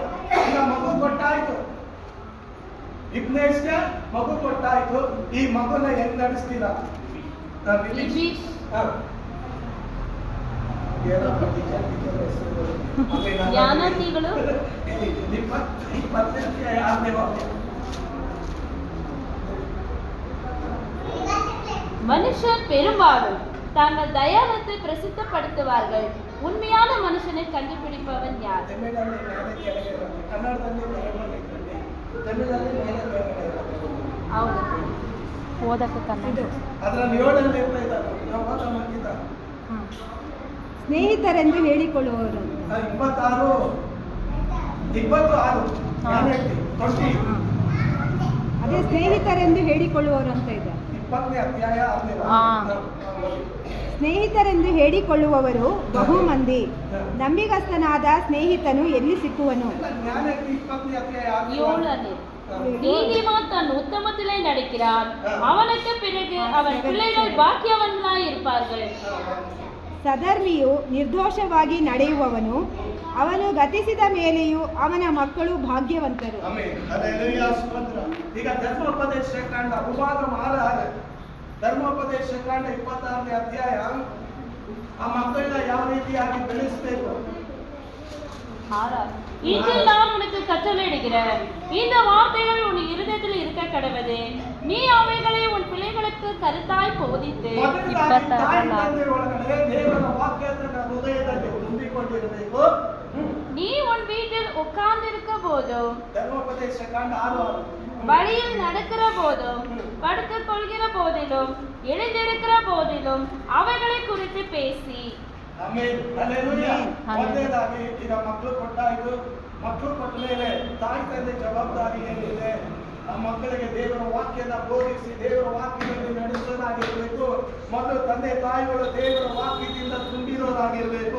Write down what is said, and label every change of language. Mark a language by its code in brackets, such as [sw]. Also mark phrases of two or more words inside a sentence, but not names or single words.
[kn] ಈಗ ಮಗು ಕೊಟ್ಟಾಯ್ತು, ಇಬ್ನೇಶ್ಗೆ ಮಗು ಕೊಟ್ಟಾಯ್ತು. ಈ ಮಗುನ ಹೆಂಗ್ ನಡೆಸ್ತೀರಾ? [ta] ஞானார்த்திகளோ [kn] 20ನೇ ಅಧ್ಯಾಯ 6ನೇ ವಾಕ್ಯ. [ta] மனுஷர் பெரும்பாலும் தாங்கள் தயானத்தை பிரசித்தப்படுத்துவார்கள். உண்மையான மனுஷனை கண்டுபிடிப்பவன் யார்? [kn] ಸ್ನೇಹಿತರೆಂದು ಹೇಳಿಕೊಳ್ಳುವವರು. 26 ಅದೇ ಸ್ನೇಹಿತರೆಂದು ಹೇಳಿಕೊಳ್ಳುವವರು ಅಂತ ಇದೆ. 20ನೇ ಅಧ್ಯಾಯ 6ನೇ ವಾಕ್ಯ. ಸ್ನೇಹಿತರೆಂದು ಹೇಳಿಕೊಳ್ಳುವವರು ಬಹು ಮಂದಿ, ನಂಬಿಗಸ್ತನಾದ ಸ್ನೇಹಿತನು ಎಲ್ಲಿ ಸಿಕ್ಕುವನು? [ta] நீதிமான் தன் உத்தமத்திலே நடக்கிறான், அவனுக்கு பிறகு அவன் பிள்ளைகள் பாக்கியவான்களாய் இருப்பார்கள். [kn] ಸಧರ್ಮಿಯು ನಿರ್ದೋಷವಾಗಿ ನಡೆಯುವವನು, ಅವನು ಗತಿಸಿದ ಮೇಲೆಯೂ ಅವನ ಮಕ್ಕಳು ಭಾಗ್ಯವಂತರು. ಈಗ ಧರ್ಮೋಪದೇಶ ಕಾಂಡ ಅನುವಾದ ಮಾಡಾರೆ. ಧರ್ಮೋಪದೇಶ ಕಾಂಡ 26ನೇ ಅಧ್ಯಾಯ. ಆ ಮಕ್ಕಳನ್ನ ಯಾವ ರೀತಿಯಾಗಿ ಬೆಳೆಸಬೇಕು? [ta] இன்றில் நான் உனக்கு கட்டளையிடுகிறேன், இந்த வார்த்தைகள் உன் இருதயத்தில் இருக்க கடவது, நீ அவைகளை உன் பிள்ளைகளுக்கு கருத்தாய் போதித்து. நீ உன் வீட்டில் உட்கார்ந்திருக்க போதும், வழியில் நடக்கிற போதும், படுத்துக் கொள்கிற போதிலும், எழுந்திருக்கிற போதிலும் அவைகளை குறித்து பேசி. [kn] ಆಮೆನ್. ಹಲ್ಲೆಲೂಯಾ. ಒಂದೇದಾಗಿ ಈಗ ಮಕ್ಕಳು ಕೊಟ್ಟಾಯ್ತು. ಮಕ್ಕಳು ಕೊಟ್ಟ ಮೇಲೆ ತಾಯಿ ತಂದೆ ಜವಾಬ್ದಾರಿ ಏನಿದೆ? ಆ ಮಕ್ಕಳಿಗೆ ದೇವರ ವಾಕ್ಯನ ಬೋಧಿಸಿ ದೇವರ ವಾಕ್ಯದಲ್ಲಿ ನಡೆಸೋದಾಗಿರ್ಬೇಕು. ಮೊದಲು ತಂದೆ ತಾಯಿಗಳು ದೇವರ ವಾಕ್ಯದಿಂದ ತುಂಬಿರೋದಾಗಿರ್ಬೇಕು.